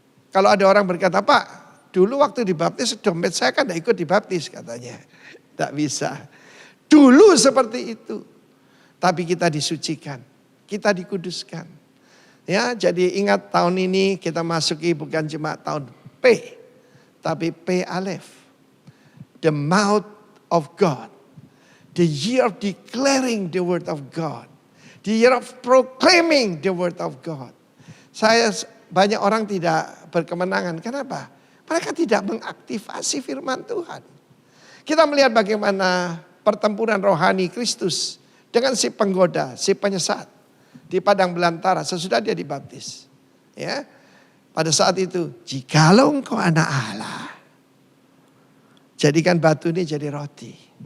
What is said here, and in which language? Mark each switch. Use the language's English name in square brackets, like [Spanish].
[Indonesian] Kalau ada orang berkata, Pak, dulu waktu dibaptis dompet saya kan tidak ikut dibaptis katanya. Tidak bisa. Dulu seperti itu. Tapi kita disucikan, kita dikuduskan. Ya, jadi ingat tahun ini kita masuki bukan cuma tahun P, tapi P Aleph. [English] The mouth of God. The year of declaring the word of God. The year of proclaiming the word of God. [Indonesian] Banyak orang tidak berkemenangan. Kenapa? Mereka tidak mengaktifasi firman Tuhan. Kita melihat bagaimana pertempuran rohani Kristus dengan si penggoda, si penyesat di padang belantara sesudah dia dibaptis. Ya, pada saat itu, jikalau engkau anak Allah, jadikan batu ini jadi roti.